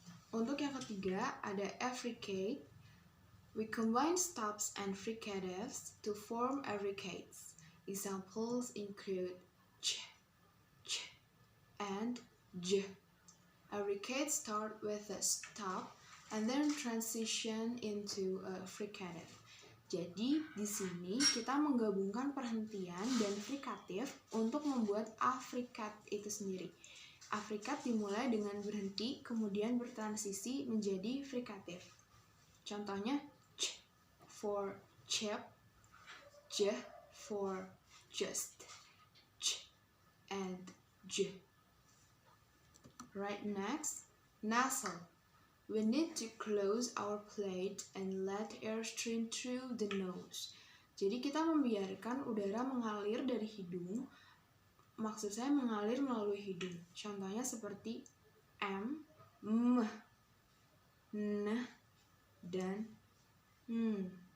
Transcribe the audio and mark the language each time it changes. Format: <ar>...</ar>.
<id>Untuk yang ketiga ada affricate.</id> <en>We combine stops and fricatives to form affricates. Examples include ch, and j. Affricates start with a stop and then transition into a fricative.</en> <id>Jadi, di sini kita menggabungkan perhentian dan frikatif untuk membuat affricate itu sendiri. Afrikat dimulai dengan berhenti, kemudian bertransisi menjadi frikatif. Contohnya,</id> <en>ch for chip, j for just, ch and j. Right, next, nasal. We need to close our plate and let air stream through the nose.</en> <id>Jadi kita membiarkan udara mengalir dari hidung. Maksud saya mengalir melalui hidung. Contohnya seperti M, M, N, dan N.</id>